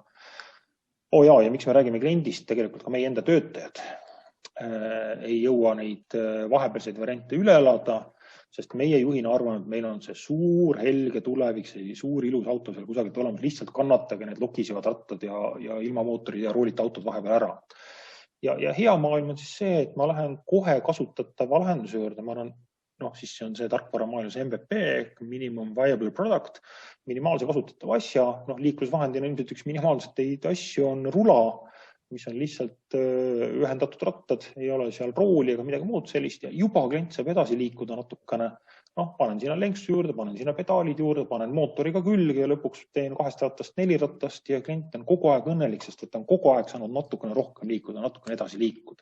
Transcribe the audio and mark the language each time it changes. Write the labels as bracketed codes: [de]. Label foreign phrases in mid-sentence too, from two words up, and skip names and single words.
[et] Ja miks me räägime kliendist, tegelikult ka meie enda töötajad ei jõua neid vahepealseid variante üle elada, sest meie juhina arvan, et meil on see suur helge tulevik, see suur ilus auto seal kusagilt olemas, lihtsalt kannatage need lokisevad rattad ja ilma mootorid ja roolite autod vahepeal ära. Ja hea maailm on siis see, et ma lähen kohe kasutatava lahenduse juurde, ma arvan, siis see on see tarkvaramaailmas MVP, [en] minimum viable product, [et] minimaalse kasutatava asja, liiklusvahendina ilmselt üks minimaalseid asju on rula, mis on lihtsalt ühendatud rattad, ei ole seal rooli ega midagi muud sellist ja juba klient saab edasi liikuda natukene. Panen sinna lenksu juurde, panen sinna pedaalid juurde, panen mootoriga külge ja lõpuks teen 2 rattast 4 rattast ja klient on kogu aeg õnnelik, sest et ta on kogu aeg saanud natukene rohkem liikuda, natukene edasi liikuda.